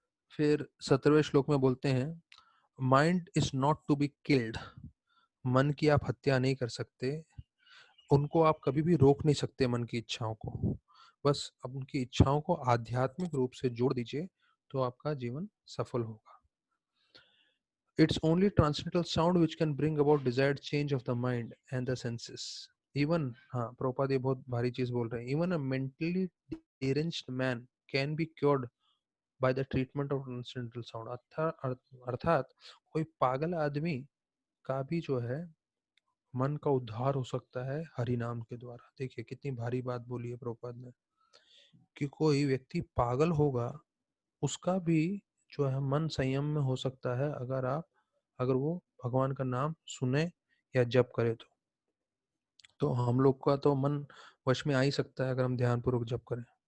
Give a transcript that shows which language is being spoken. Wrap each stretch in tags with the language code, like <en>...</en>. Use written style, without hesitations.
<hi>फिर 17वें श्लोक में बोलते हैं,</hi> <en>Mind is not to be killed.</en> <hi>मन की आप हत्या नहीं कर सकते, उनको आप कभी भी रोक नहीं सकते मन की इच्छाओं को। बस अब उनकी इच्छाओं को आध्यात्मिक रूप से जोड़ दीजिए, तो आपका जीवन सफल होगा।</hi> <en>It's only transcendental sound which can bring about desired change of the mind and the senses. Even,</en> <hi>हाँ प्रभुपाद ये बहुत भारी चीज बोल रहे हैं,</hi> <en>even a mentally deranged man can be cured by the treatment of transcendental sound।</en> <hi>अर्थात कोई पागल आदमी का भी जो है मन का उद्धार हो सकता है हरि नाम के द्वारा। देखिए कितनी भारी बात बोली है प्रभुपाद ने, कि कोई व्यक्ति पागल होगा, उसका भी जो है मन संयम में हो सकता है, अगर वो भगवान का नाम सुने या जप करे तो हम लोग का तो मन वश में आ ही सकता है अगर हम ध्यान पूर्वक जप करें।</hi>